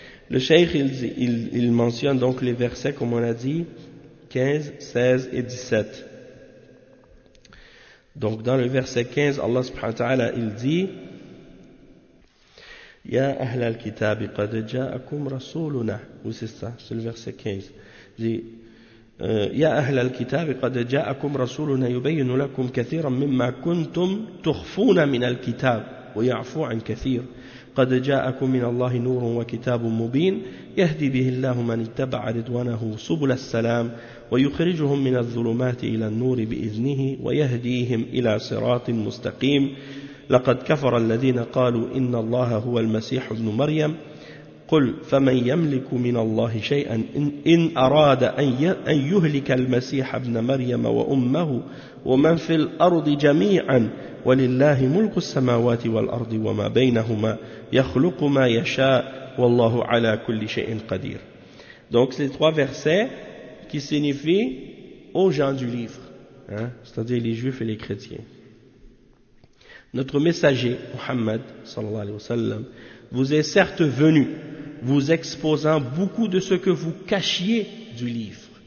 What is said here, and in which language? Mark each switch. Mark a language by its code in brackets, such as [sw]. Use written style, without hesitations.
[fr] Le cheikh, il mentionne donc les versets, comme on a dit, 15, 16 et 17. Donc, dans le verset 15, Allah subhanahu wa ta'ala, il dit, [ar] يا أهل الكتاب قد جاءكم رسولنا. [fr] Où c'est ça? C'est le verset 15. Il dit, [ar] يا أهل الكتاب قد جاءكم رسولنا يبين لكم كثيرا مما كنتم تخفون من الكتاب ويعفو عن كثير قد جاءكم من الله نور وكتاب مبين يهدي به الله من اتبع رضوانه سبل السلام ويخرجهم من الظلمات إلى النور بإذنه ويهديهم إلى صراط مستقيم لقد كفر الذين قالوا إن الله هو المسيح ابن مريم قل فمن يملك من الله شيئا إن أراد أن يهلك المسيح ابن مريم وأمه ومن في الأرض جميعا ولله ملك السماوات والأرض وما بينهما يخلق ما يشاء والله على كل شيء قدير. [fr] Donc les trois versets qui signifient aux gens du livre, hein, c'est-à-dire les juifs et les chrétiens. Notre messager Muhammad sallallahu alayhi wa sallam vous est certes venu vous exposant beaucoup de ce que vous cachiez du livre.